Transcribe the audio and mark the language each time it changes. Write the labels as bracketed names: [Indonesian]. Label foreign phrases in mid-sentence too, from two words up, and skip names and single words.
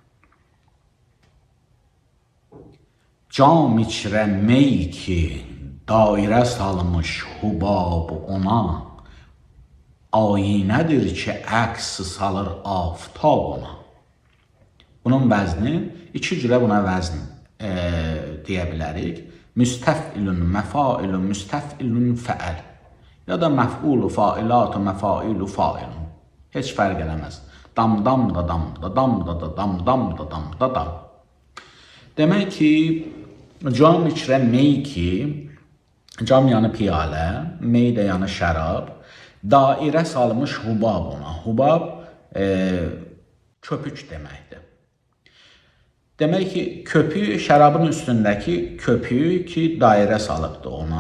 [Azerbaijani] Cam içrə mey ki, dairə salmış hubab ona, ayinədir ki, əks salır aftab ona. Bunun vəzni, iki cürə buna vəzn deyə bilərik. Müstəfilun, məfailun, müstəfilun fəəl. Ya da məf'ulu, failatı, məfailu, failun. Heç fərq eləməz. Dam, dam da, dam da, dam da, dam, dam da, dam da, dam. Demək ki, cam içrə mey ki, cam yanı piyalə, mey də yanı şərab, dairə salmış hubab ona. Hubab köpük deməkdir. Demək ki, köpük, şərabın üstündəki köpük ki, dairə salıbdır ona.